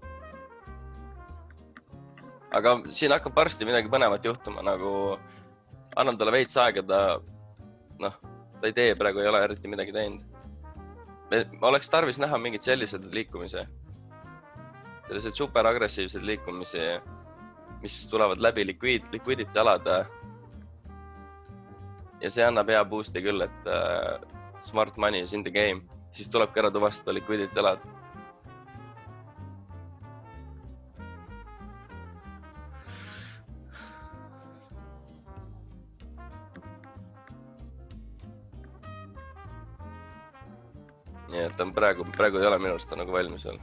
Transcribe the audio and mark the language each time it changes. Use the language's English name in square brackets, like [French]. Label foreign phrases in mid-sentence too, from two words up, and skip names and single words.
[Estonian] Aga siin hakkab varsti midagi põnevat juhtuma, nagu annan talle veits aega, ta ei tee, praegu ei ole eriti midagi teinud. Ma oleks tarvis näha mingid sellised liikumisi, sellised super agressiivsed liikumisi, mis tulevad läbi liquidity alade. Ja see annab hea boost'i küll, et [English] smart money is in the game. [Estonian] Siis tuleb ära tuvastada liquidity alad. Nii et praegu ei ole minu arust nagu valmis veel.